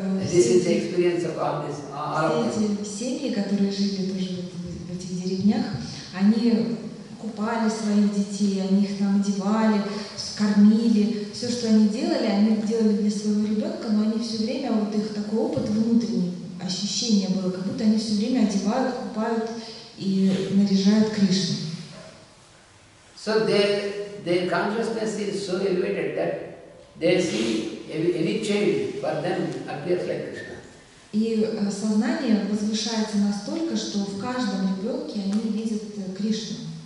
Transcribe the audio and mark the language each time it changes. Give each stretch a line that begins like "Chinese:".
English: this is the experience of all this.
Russian: Все эти семьи, которые жили тоже в этих деревнях, они купали своих детей, они их там одевали, кормили. Все, что они делали для своего ребенка, но они все время, вот их такой опыт внутренний, ощущение было, как будто они все время одевают, купают и наряжают Кришну.
English: So their consciousness is so elevated that they see any child for them appears like Krishna.
Russian: И сознание возвышается настолько, что в каждом ребенке они видят Кришну.